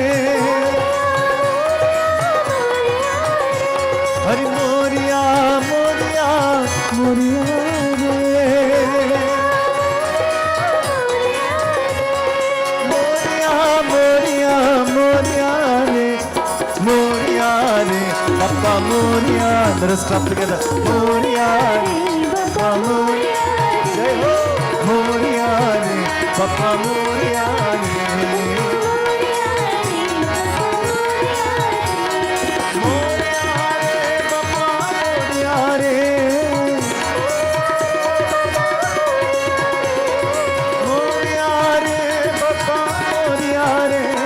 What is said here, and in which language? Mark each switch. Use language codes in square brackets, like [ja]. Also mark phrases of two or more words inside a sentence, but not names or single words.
[mr] हरी मोरया, मोरया, मोरया रे. मोरया, मोरया, मोरया रे. मोरया रे, बाप्पा मोरया. [en] Let us clap together. [mr] मोरया रे, बाप्पा मोरया. [hi] जय हो. [mr] मोरया रे, बाप्पा मोरया रे. मोरया रे, बाप्पा मोरया रे. मोरया रे, बाप्पा मोरया रे.